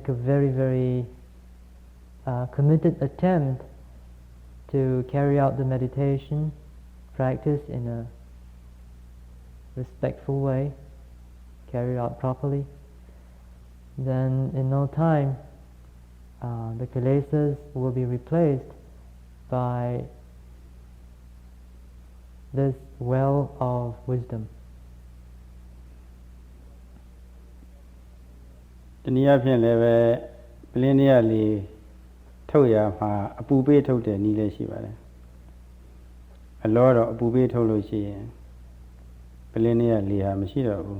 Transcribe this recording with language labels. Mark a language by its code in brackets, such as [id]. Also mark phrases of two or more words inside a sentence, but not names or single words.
[en] a very, very committed attempt to carry out the meditation practice in a respectful way, carry it out properly, then in no time the kilesas will be replaced by this well of wisdom. [my] တနည်းအားဖြင့်လည်းပဲပလင်းတွေကလေထုတ်ရမှာအပူပေးထုတ်တဲ့နည်းလည်းရှိပါတယ်အလောတော့အပူပေးထုတ်လို့ရှိရင်ပလင်းတွေကလေဟာမရှိတော့ဘူး